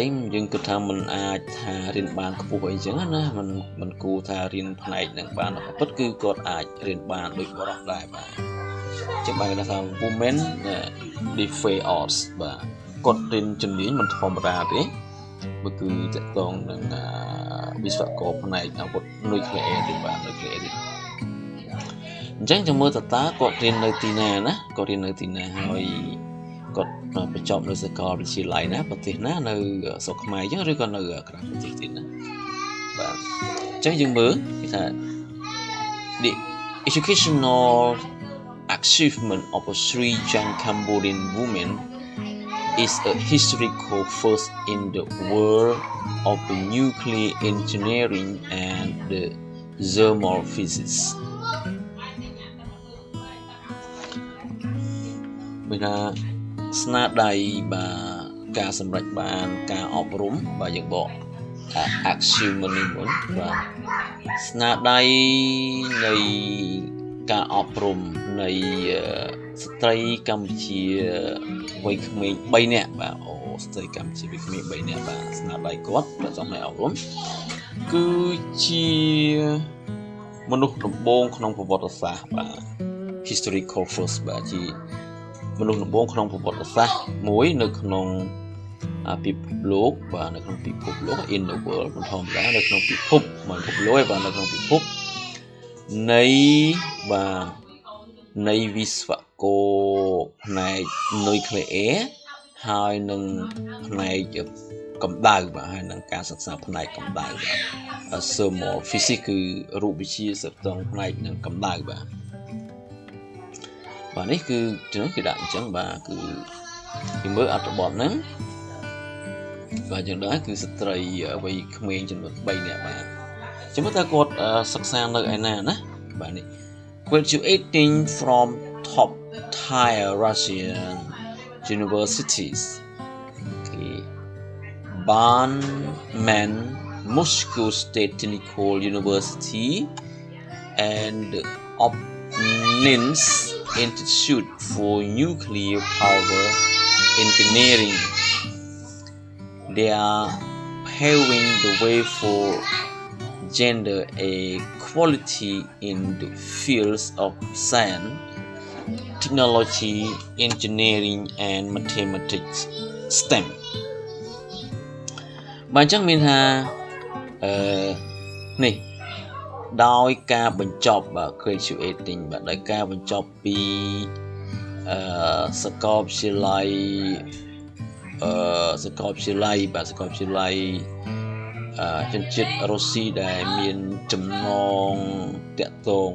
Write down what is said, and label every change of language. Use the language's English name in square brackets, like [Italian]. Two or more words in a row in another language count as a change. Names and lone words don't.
[Khmer] យើងគិតថាមិនអាចថារៀនបានខ្ពស់អីចឹងណាមិនគួរថារៀនផ្នែកហ្នឹងបានតែពិតគឺគាត់អាចរៀន បានដូចបុរសដែរបាទអញ្ចឹងបានគេថា [English] women defy odds [Khmer] បាទគាត់រៀនជំនាញមិនធម្មតាទេបើគឺតកតងនឹងវិស្វករផ្នែកអាវុធនុយក្លេអ៊ែរទេបាទនុយក្លេអ៊ែរទេអញ្ចឹងចាំមើលតើគាត់រៀននៅទីណាណាគាត់រៀននៅទីណាហើយគាត់បញ្ចប់នៅសាកលវិទ្យាល័យណាប្រទេសណានៅស្រុកខ្មែរអញ្ចឹងឬក៏នៅក្រៅប្រទេសទៀតណាបាទអញ្ចឹងយើងមើលគេថា the [English] educational achievement of 3 young Cambodian women is a historical first in the world of the nuclear engineering and the thermal physics [Khmer] មានថាស្នាដៃបាទការសម្រេចបានការអប់រំបាទយើងបក [English] achievement [Khmer] នេះមុនបាទស្នាដៃនៃការអប់រំនៃស្ត្រីកម្ពុជាវ័យក្មេង3នាក់បាទស្ត្រីកម្ពុជាវ័យក្មេង3នាក់បាទស្នាដៃគាត់ប្រចាំ ផ្នែកអប់រំគឺជាមនុស្សដំបូងក្នុងប្រវត្តិសាស្ត្របាទ [English] historical first [Khmer] បាទជាមនុស្សដំបូងក្នុងប្រវ ត្តិសាស្ត្រមួយនៅក្នុងពិភពលោកបាទនៅក្នុងពិភពលោក [English] in the world [Khmer] មិនធម្មតានៅក្នុងពិភពមិនពិភពលោកទេបាទនៅក្នុងពិភពនៃបាទនៃវិស្វករផ្នែក nuclear ហើយនឹងផ្នែកកម្ដៅបាទហើយនឹងការសិក្សាផ្នែកកម្ដៅបាទ [English] thermal physics [Khmer] គឺរូបវិទ្យាសិក្សាផ្នែកនឹងកម្ដៅបាទ នេះគឺគេដាក់អញ្ចឹងបាទគឺពីមើលអត្ថបទហ្នឹងបាទ យ៉ាងដែរគឺស្ត្រីវ័យក្មេងចំនួន3នាក់បាទចាំមើលតើគាត់សិក្សានៅឯណាណាបាទនេះ [English] graduating from top tier Russian universities Barman Moscow State Technical University and Obninsk Institute for Nuclear Power Engineering. They are paving the way for gender equality in the fields of science, technology, engineering, and mathematics STEM. [Khmer] បាទអញ្ចឹងមានថានេះដោយការបញ្ចប់បាទ graduating បាទដោយការបញ្ចប់ពីសាកលវិទ្យាល័យ សាកលវិទ្យាល័យបាទសាកលវិទ្យាល័យជនជាតិរុស្ស៊ីដែលមានចំណងតាក់ទង